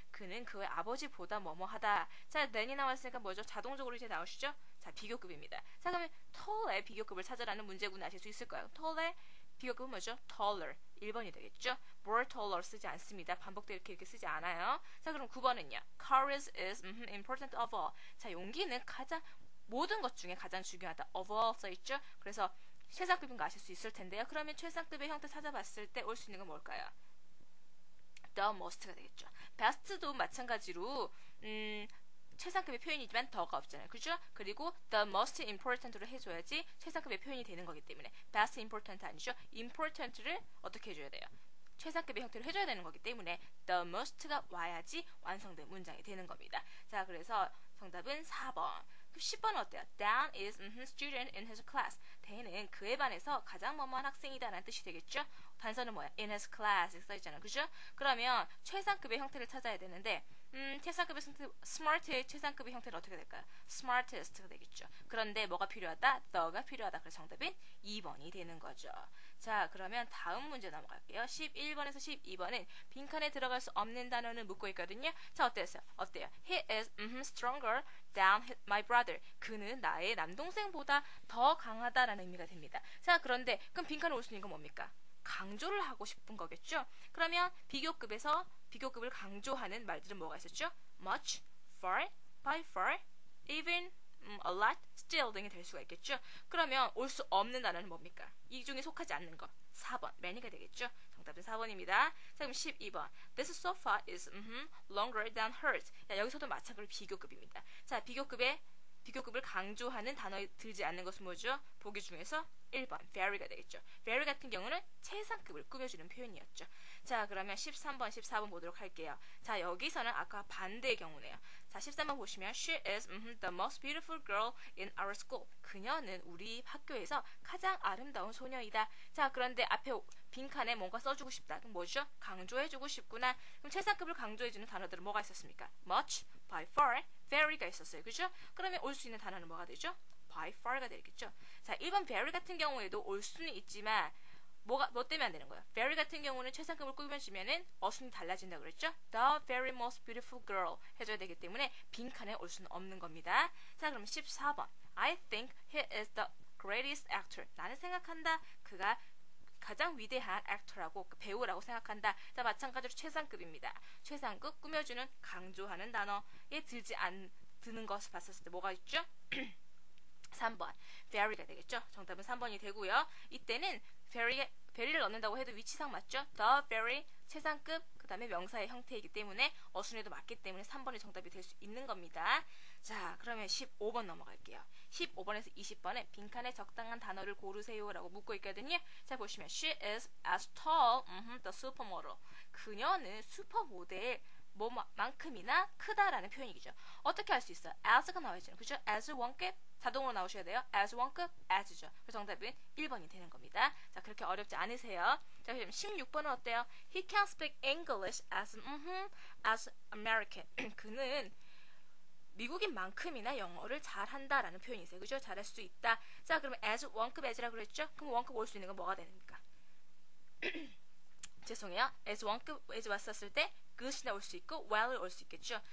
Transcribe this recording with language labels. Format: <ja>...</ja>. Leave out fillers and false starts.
<ko>그는 그의 아버지보다 뭐뭐하다. 자, than이 나왔으니까 뭐죠? 자동적으로 이제 나오시죠? 자, 비교급입니다. 자, 그러면 tall의 비교급을 찾으라는 문제군 아실 수 있을까요? tall의 비교급은 뭐죠? taller. 1번이 되겠죠? more taller 쓰지 않습니다. 반복되어 이렇게 쓰지 않아요. 자, 그럼 9번은요.</ko> <en>courage is important of all.</en> <ko>자, 용기는 모든 것 중에 가장 중요하다. of all 써있죠? 그래서 최상급인 거 아실 수 있을 텐데요. 그러면 최상급의 형태 찾아봤을 때 올 수 있는 건 뭘까요? the most가 되겠죠. best도 마찬가지로 최상급의 표현이지만 더가 없잖아요. 그죠? 그리고 the most important로 해줘야지 최상급의 표현이 되는 거기 때문에 best important 아니죠? important를 어떻게 해줘야 돼요? 최상급의 형태로 해줘야 되는 거기 때문에 the most가 와야지 완성된 문장이 되는 겁니다. 자, 그래서 정답은 4번. 10번은 어때요?</ko> <en>Dan is student in his class.</en> <ko>Dan은 그의 반에서 가장 뭐뭐한 학생이다라는 뜻이 되겠죠? 단서는 뭐야? in his class 써있잖아요. 그죠? 그러면 최상급의 형태를 찾아야 되는데 최상급의 형태, smart의 최상급의 형태는 어떻게 될까요? smartest가 되겠죠. 그런데 뭐가 필요하다? the가 필요하다. 그래서 정답은 2번이 되는 거죠. 자, 그러면 다음 문제 넘어갈게요. 11번에서 12번은 빈칸에 들어갈 수 없는 단어는 묻고 있거든요. 자, 어때요?</ko> <en>He is stronger than my brother.</en> <ko>그는 나의 남동생보다 더 강하다라는 의미가 됩니다. 자, 그런데 그럼 빈칸에 올 수 있는 건 뭡니까? 강조를 하고 싶은 거겠죠? 그러면 비교급에서 비교급을 강조하는 말들은 뭐가 있었죠? much, far, by far, even, a lot, still 등이 될 수가 있겠죠. 그러면 올 수 없는 단어는 뭡니까? 이 중에 속하지 않는 거. 4번, many가 되겠죠. 정답은 4번입니다. 자, 그럼 12번.</ko> <en>This sofa is longer than hers.</en> <ko>자, 여기서도 마찬가지로 비교급입니다. 자, 비교급을 강조하는 단어에 들지 않는 것은 뭐죠? 보기 중에서 1번, very가 되겠죠. very 같은 경우는 최상급을 꾸며주는 표현이었죠. 자, 그러면 13번, 14번 보도록 할게요. 자, 여기서는 아까 반대의 경우네요. 자, 13번 보시면</ko> <en>She is the most beautiful girl in our school.</en> <ko>그녀는 우리 학교에서 가장 아름다운 소녀이다. 자, 그런데 앞에 빈칸에 뭔가 써주고 싶다. 그럼 뭐죠? 강조해주고 싶구나. 그럼 최상급을 강조해주는 단어들은 뭐가 있었습니까? much, by far, very가 있었어요. 그죠? 그러면 올 수 있는 단어는 뭐가 되죠? by far가 되겠죠. 자, 1번 very 같은 경우에도 올 수는 있지만 뭐 때문에 안 되는 거예요? very 같은 경우는 최상급을 꾸며주면은 어순이 달라진다고 그랬죠?</ko> <en>The very most beautiful girl</en> <ko>해줘야 되기 때문에 빈칸에 올 수는 없는 겁니다. 자, 그럼 14번.</ko> <en>I think he is the greatest actor.</en> <ko>나는 생각한다. 그가 가장 위대한 액터라고, 배우라고 생각한다. 자, 마찬가지로 최상급입니다. 최상급 꾸며주는 강조하는 단어에 드는 것을 봤었을 때 뭐가 있죠? 3번 very가 되겠죠. 정답은 3번이 되고요. 이때는 very를 넣는다고 해도 위치상 맞죠? the very 최상급 그 다음에 명사의 형태이기 때문에 어순에도 맞기 때문에 3번이 정답이 될 수 있는 겁니다. 자, 그러면 15번 넘어갈게요. 15번에서 20번에 빈칸에 적당한 단어를 고르세요 라고 묻고 있거든요. 자, 보시면</ko> <en>She is as tall, the supermodel.</en> <ko>그녀는 슈퍼모델 뭐만큼이나 크다라는 표현이죠. 어떻게 할 수 있어요? as가 나와있잖아요. 그죠? as 원급 자동으로 나오셔야 돼요. as 원급 as죠. 그래서 정답은 1번이 되는 겁니다. 자, 그렇게 어렵지 않으세요. 자, 그럼 16번은 어때요?</ko> <en>He can speak English as American.</en> <ko>그는 미국인만큼이나 영어를 잘한다라는 표현이 있어요. 그죠? 잘할 수 있다. 자, 그러면 as 원급 as라고 그랬죠? 그럼 원급 올 수 있는 건 뭐가 됩니까? 죄송해요. as 원급 as 왔었을 때 good이나 올 수 있고 well이 올 수 있겠죠.</ko>